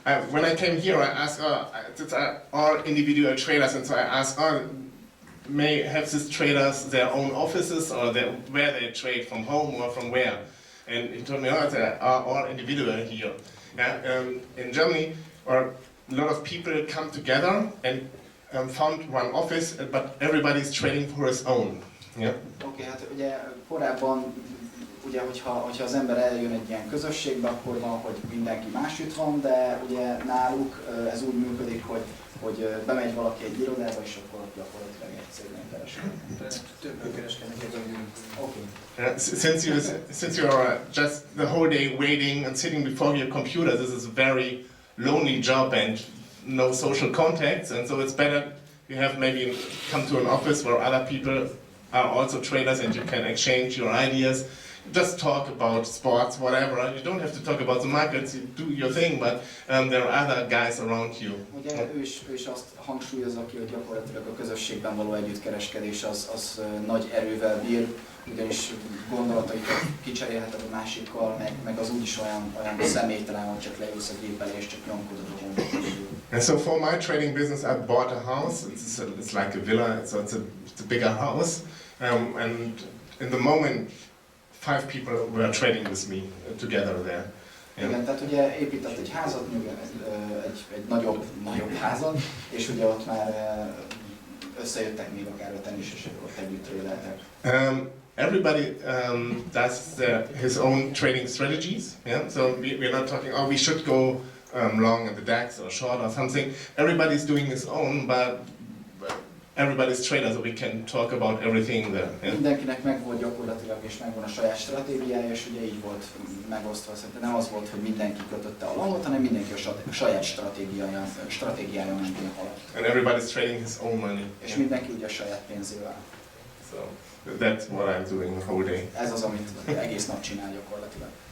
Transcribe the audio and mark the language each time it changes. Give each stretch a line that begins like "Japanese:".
English: When I came here, I asked, all individual traders, and so I asked, may have these traders their own offices or where they trade, from home or from where? And he told me, they are all individual here. Yeah, in Germany, a lot of people come together and found one office, but everybody's trading for his own. Yeah.
Hungarian: Oké, hát ugye korábban, ugye, hogyha az ember eljön egy ilyen közösségbe, akkor van, hogy mindenki másütt van, de ugye náluk ez úgy működik, hogy bemegy valaki egy irodába, és akkor gyakorlatilag egy cégnél kereskedik. Többől kereskednek egyébként.
English: Okay. Since you are just the whole day waiting and sitting before your computer, this is a very lonely job and no social contacts, and so it's better you have maybe come to an office where other people are also traders and you can exchange your ideas. Just talk about sports, whatever. You don't have to talk about the markets, you do your thing, but there are other guys around you.
Hungarian: Ugye ő is azt hangsúlyozza ki, hogy gyakorlatilag a közösségben való együttkereskedés az nagy erővel bír, ugyanis gondolataikat kicserélheted a másikkal, meg az úgyis olyan személytelen, hogy csak leülsz a gép elé és csak nyomkodod a gombot.
English: And so for my trading business, I bought a house. It's like a villa, so it's a bigger house. And in the moment, 5 people were trading with me together there. Yeah.
Hungarian: Igen, tehát ugye épített egy házat, egy nagyobb házat, és ugye ott már összejöttek még akár 5-en is, és ott együtt trédeltek.
English: Everybody does his own trading strategies. Yeah, so we're not talking. Oh, we should go long at the DAX or short or something. Everybody's doing his own, but everybody's trader, so we can talk about everything there. Yeah?
Hungarian: Mindenkinek megvolt gyakorlatilag, és megvan a saját stratégiája, és ugye így volt megosztva. Szerintem nem az volt, hogy mindenki kötötte a langot, hanem mindenki a saját stratégiája mentén haladt.
English: And everybody's trading his own money.
Hungarian: És mindenki ugye a saját pénzével.
English: So that's what I'm doing the whole day.
Hungarian: Ez az, amit egész nap csinál gyakorlatilag.